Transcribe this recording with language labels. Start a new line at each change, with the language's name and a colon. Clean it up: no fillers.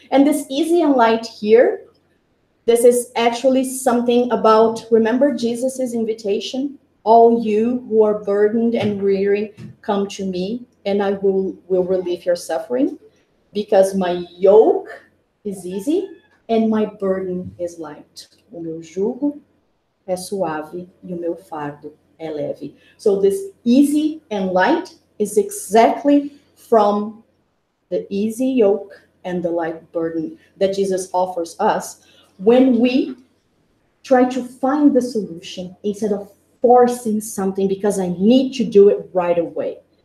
English: And this easy and light here, this is actually something about, remember Jesus's invitation? All you who are burdened and weary, come to me, and I will relieve your suffering, because my yoke is easy and my burden is light.
Portuguese: O meu jugo é suave e o meu fardo é leve.
English: So this easy and light is exactly from the easy yoke and the light burden that Jesus offers us when we try to find the solution instead of forcing something because I need to do it right away.